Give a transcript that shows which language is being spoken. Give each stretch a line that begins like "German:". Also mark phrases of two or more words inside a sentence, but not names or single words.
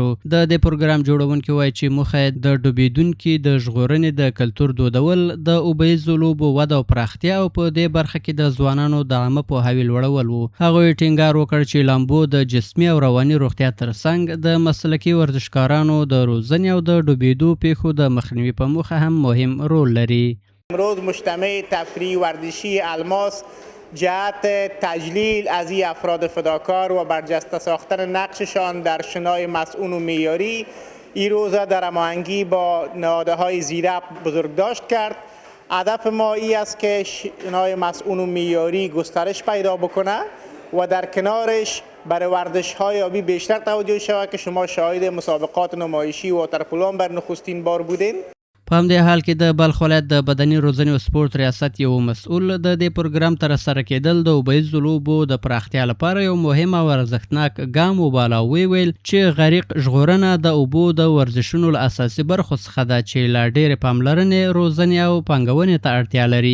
Pashto: د دې پروګرام جوړونکي وایي چې موخه یې د ډوبېدونکي د ژغورنې د کلتور دودول، د اوبهیزو لوبو وده او پراختیا او په دې برخه کې د ځوانانو د عامه پوهاوي لوړول وو. هغوی ټینګار وکړ چې لامبو د جسمي او رواني روغتیا ترڅنګ د مسلکي ورزشکارانو د روزنې او د ډوبېدو پیښو د مخنیوي په موخه هم مهم رول لري.
Persian: امروز مجتمع تفریحی ورزشی الماس جهت تجلیل از این افراد فداکار و برجسته ساختن نقششان در شنای مسئول و معیاری این روزه در هماهنگی با نهادهای زیربط بزرگداشت کرد. هدف ما این است که شنای مسئول و معیاری گسترش پیدا بکنه و در کنارش برای ورزش‌های آبی بیشتر توجه شود که شما شاهد مسابقات نمایشی واترپولو بر نخستین بار بودین.
Pashto: په همدې حال کې د بلخ ولایت د بدني روزنې او سپورت ریاست یو مسؤل د دې پروګرام ترسره کېدل د اوبهیزو لوبو د پراختیا لپاره یو مهم او ارزښتناک ګام وباله. ویل چې غریق ژغورنه د اوبو د ورزشونو له اساسي برخو څخه ده چې لا ډېرې پاملرنې، روزنې او پانګونې ته اړتیا لري.